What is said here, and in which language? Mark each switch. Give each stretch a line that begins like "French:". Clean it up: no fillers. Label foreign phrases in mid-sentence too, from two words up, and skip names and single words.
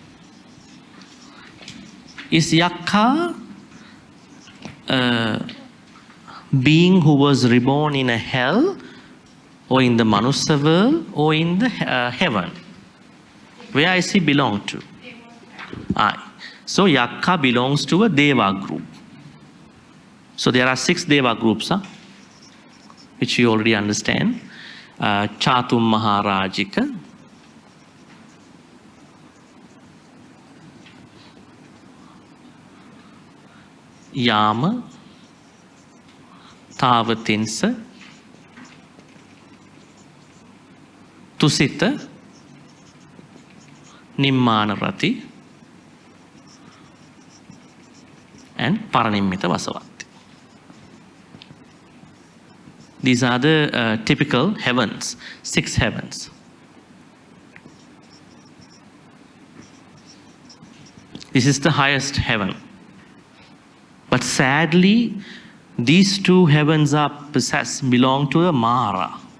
English: Is Yakka a being who was reborn in a hell, or in the Manusa world, or in the heaven? Where is he belong to? So Yakka belongs to a Deva group. So there are 6 Deva groups, which you already understand. Chatum Maharajika, Yama, Tavatinsa, Tusita, Nimmanarati, and Paranimmita Vasavatti. These are the typical heavens, 6 heavens. This is the highest heaven. But sadly, these 2 heavens belong to a Mara.